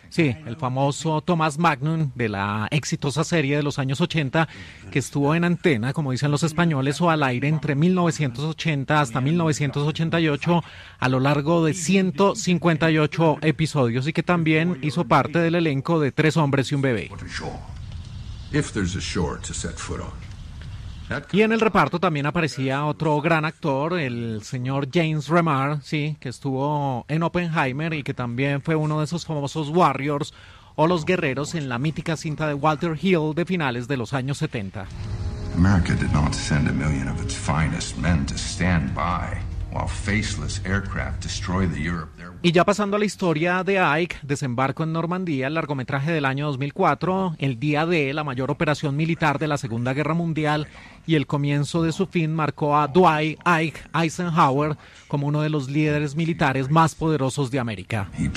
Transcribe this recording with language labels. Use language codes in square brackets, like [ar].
[es] Sí, el famoso Thomas Magnum de la exitosa serie de los años 80, que estuvo en antena, como dicen los españoles, o al aire entre 1980 hasta 1988, a lo largo de 158 episodios, y que también hizo parte del elenco de Tres Hombres y un Bebé. [en] If there's a shore to set foot on. [es] Y en el reparto también aparecía otro gran actor, el señor James Remar, sí, que estuvo en Oppenheimer y que también fue uno de esos famosos Warriors o los guerreros en la mítica cinta de Walter Hill de finales de los años 70. [en] America did not send a million of its finest men to stand by while faceless aircraft destroy the Europe. [es] Y ya pasando a la historia de Ike, Desembarco en Normandía, el largometraje del año 2004, el Día D, la mayor operación militar de la Segunda Guerra Mundial, y el comienzo de su fin marcó a Dwight Ike Eisenhower como uno de los líderes militares más poderosos de América.